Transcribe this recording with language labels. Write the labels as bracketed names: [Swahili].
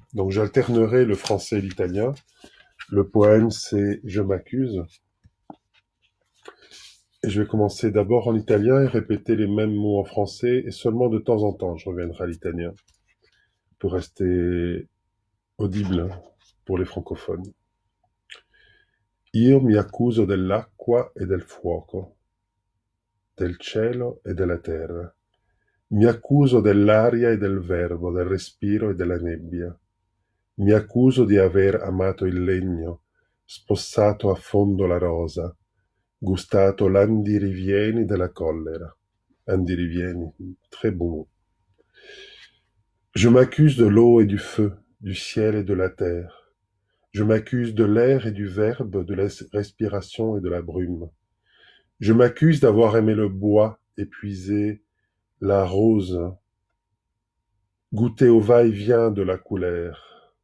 [French] Donc j'alternerai le français et l'italien. Le poème, c'est Je m'accuse. Et je vais commencer d'abord en italien et répéter les mêmes mots en français, et seulement de temps en temps, je reviendrai à l'italien, pour rester audible pour les francophones. [Italian] Io mi accuso dell'acqua e del fuoco, del cielo e della terra. Mi accuso dell'aria e del verbo, del respiro e della nebbia. Mi accuso di aver amato il legno, spossato a fondo la rosa, gustato l'andirivieni della collera. [French] Andirivieni, très bon mot. Je m'accuse de l'eau et du feu, du ciel et de la terre. Je m'accuse de l'air et du verbe, de la respiration et de la brume. Je m'accuse d'avoir aimé le bois, épuisé la rose, goûté au va-et-vient de la colère.